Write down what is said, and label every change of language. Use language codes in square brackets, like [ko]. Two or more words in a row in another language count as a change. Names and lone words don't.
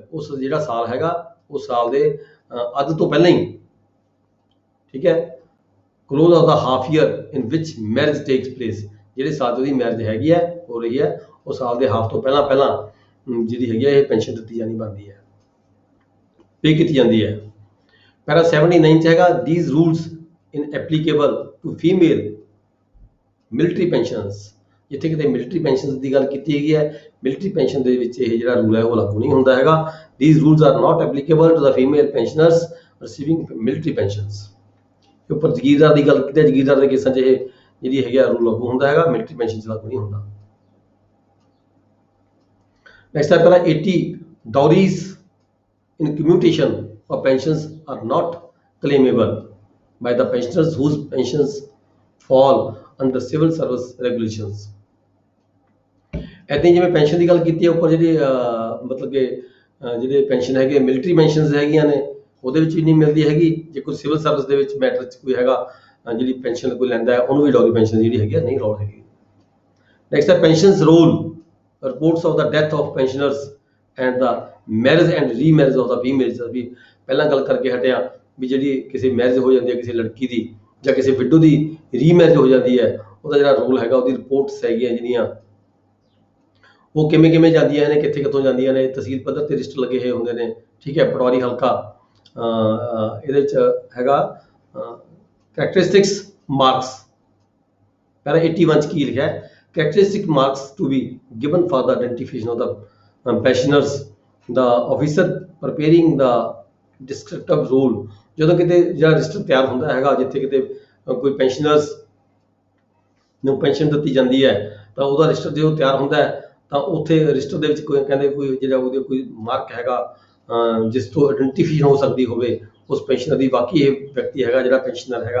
[pa] ਉਸ ਜਿਹੜਾ ਸਾਲ ਹੈਗਾ ਉਸ ਸਾਲ ਦੇ ਅੱਧ ਤੋਂ ਪਹਿਲਾਂ ਹੀ, ਠੀਕ ਹੈ, [en] close of the half year in which marriage takes place, [pa] ਜਿਹੜੇ ਸਾਲ ਦੀ ਮੈਰਿਜ ਹੈਗੀ ਹੈ ਹੋ ਰਹੀ ਹੈ ਉਹ ਸਾਲ ਦੇ ਹਾਫ ਤੋਂ ਪਹਿਲਾਂ ਜਿਹੜੀ ਹੈਗੀ ਹੈ ਇਹ ਪੈਨਸ਼ਨ ਦਿੱਤੀ ਜਾਣੀ ਬਣਦੀ ਹੈ, ਪੇ ਕੀਤੀ ਜਾਂਦੀ ਹੈ। ਪੈਰਾ 79 ਚ ਹੈਗਾ [en] these rules in applicable to female military pensions। [pa] ਜਿੱਥੇ ਕਿਤੇ [en] military pension [pa] ਦੀ ਗੱਲ ਕੀਤੀ ਹੈਗੀ ਹੈ, [en] military pension [pa] ਦੇ ਵਿੱਚ ਇਹ ਜਿਹੜਾ ਰੂਲ ਹੈ ਉਹ ਲਾਗੂ ਨਹੀਂ ਹੁੰਦਾ ਹੈਗਾ। [en] these rules are not applicable to the female pensioners receiving military pensions। [pa] ਉੱਪਰ ਜ਼ਗੀਰਦਾਰ ਦੀ ਗੱਲ ਕੀਤੀ ਹੈ, ਜ਼ਗੀਰਦਾਰ ਦੇ ਕੇਸਾਂ 'ਚ ਇਹ ਜਿਹੜੀ ਹੈਗੀ ਰੂਲ ਲਾਗੂ ਹੁੰਦਾ ਹੈਗਾ, [en] military pension [pa] 'ਚ ਲਾਗੂ ਨਹੀਂ ਹੁੰਦਾ। [en] ਨੈਕਸਟ [pa] ਹੈ ਪਹਿਲਾਂ [en] 80 ਡਾਊਰੀਜ਼ in commutation of pensions are not claimable by the pensioners whose pensions fall under civil service regulations। [pa] ਇੱਦਾਂ ਜਿਵੇਂ ਪੈਨਸ਼ਨ ਦੀ ਗੱਲ ਕੀਤੀ ਹੈ ਉੱਪਰ ਜਿਹੜੀ ਮਤਲਬ ਕਿ ਜਿਹੜੇ ਪੈਨਸ਼ਨ ਹੈਗੇ [en] military pensions [pa] ਹੈਗੀਆਂ ਨੇ ਉਹਦੇ ਵਿੱਚ ਵੀ ਨਹੀਂ ਮਿਲਦੀ ਹੈਗੀ। ਜੇ ਕੋਈ [en] civil service [pa] ਦੇ ਵਿੱਚ ਮੈਟਰ 'ਚ ਕੋਈ ਹੈਗਾ ਜਿਹੜੀ ਪੈਨਸ਼ਨ ਕੋਈ ਲੈਂਦਾ ਹੈ ਉਹਨੂੰ ਵੀ [en] dowry pension [pa] ਜਿਹੜੀ ਹੈਗੀ ਨਹੀਂ ਲੋੜ ਹੈਗੀ। [en] ਨੈਕਸਟ ਹੈ pensions roll reports of the death of pensioners and the marriage and remarriage of the females. [pa] ਅਭੀ ਪਹਿਲਾ ਗੱਲ ਕਰਕੇ ਹਟਿਆ ਭੀ ਜੀ ਕਿਸੀ ਮੈਰਿਜ ਹੋ ਜਾਤੀ ਹੈ ਕਿਸੀ ਲੜਕੀ ਕੀ ਜਾਂ ਕਿਸੇ ਵਿਡੋ ਦੀ ਰੀਮੈਰਿਜ ਹੋ ਜਾਂਦੀ ਹੈ, ਉਹਦਾ ਜਿਹੜਾ ਰੋਲ ਹੈਗਾ, ਉਹਦੀ ਰਿਪੋਰਟਸ ਹੈਗੀਆਂ ਜਿਹੜੀਆਂ ਉਹ ਕਿਵੇਂ ਕਿਵੇਂ ਜਾਂਦੀਆਂ ਨੇ, ਕਿੱਥੇ ਕਿੱਥੋਂ ਜਾਂਦੀਆਂ ਨੇ, ਤਹਿਸੀਲ ਪੱਧਰ ਤੇ ਰਜਿਸਟਰ ਲੱਗੇ ਹੋਏ ਹੁੰਦੇ ਨੇ। ਠੀਕ ਹੈ, ਪਟਵਾਰੀ ਹਲਕਾ ਇਹਦੇ ਚ ਹੈਗਾ [en] characteristics marks. [pa] ਪਹਿਲਾਂ 81 ਚ ਕੀ ਲਿਖਿਆ ਹੈ, [en] characteristic marks to be given for the identification of the pensioners the officer preparing the descriptive role. [pa] ਜਦੋਂ ਕਿਤੇ ਜਿਹੜਾ ਰਜਿਸਟਰ ਤਿਆਰ ਹੁੰਦਾ ਹੈਗਾ, ਜਿੱਥੇ ਕਿਤੇ ਕੋਈ ਪੈਨਸ਼ਨਰਸ ਨੂੰ ਪੈਨਸ਼ਨ ਦਿੱਤੀ ਜਾਂਦੀ ਹੈ ਤਾਂ ਉਹਦਾ ਰਜਿਸਟਰ ਜਦੋਂ ਤਿਆਰ ਹੁੰਦਾ ਹੈ ਤਾਂ ਉੱਥੇ ਰਜਿਸਟਰ ਦੇ ਵਿੱਚ ਕੋਈ ਕਹਿੰਦੇ ਕੋਈ ਜਿਹੜਾ ਉਹਦੇ ਕੋਈ ਮਾਰਕ ਹੈਗਾ ਜਿਸ ਤੋਂ ਆਇਡੈਂਟੀਫਿਕੇਸ਼ਨ ਹੋ ਸਕਦੀ ਹੋਵੇ ਉਸ ਪੈਨਸ਼ਨਰ ਦੀ, ਬਾਕੀ ਇਹ ਵਿਅਕਤੀ ਹੈਗਾ ਜਿਹੜਾ ਪੈਨਸ਼ਨਰ ਹੈਗਾ।